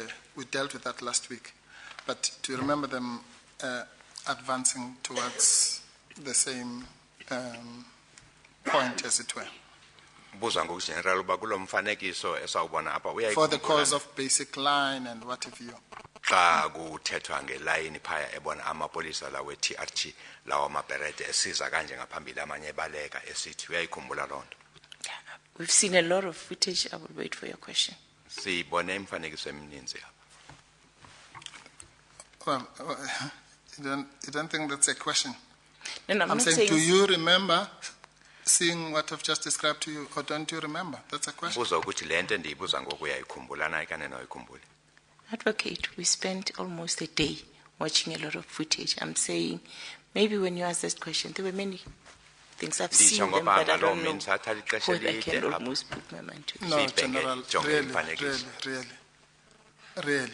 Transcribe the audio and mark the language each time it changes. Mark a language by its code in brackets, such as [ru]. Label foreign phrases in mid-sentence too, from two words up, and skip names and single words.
[en] We dealt with that last week. But do you remember them advancing towards the same point, as it were? For the cause of basic line and what have you. [xh] Xa kuthethwa ngelayini phaya ebona amapolisa lawe TRT lawa maberete esiza kanje ngaphambili amanye baleka esithi uyayikhumbula lonto. [en] We've seen a lot of footage. I will wait for your question. [xh] Sibone imifanekiso emininzi apha. [en] Well, you don't think that's a question? No, I'm saying, do you remember seeing what I've just described to you, or don't you remember? That's a question. [xh] Buza ukuthi lento endiyibuza ngoku uyayikhumbula na ikane noyikhumbula. [en] Advocate, we spent almost a day watching a lot of footage. I'm saying Maybe when you asked this question, there were many things. I've seen them, but I don't know whether I can almost put my mind to it. No, General, really.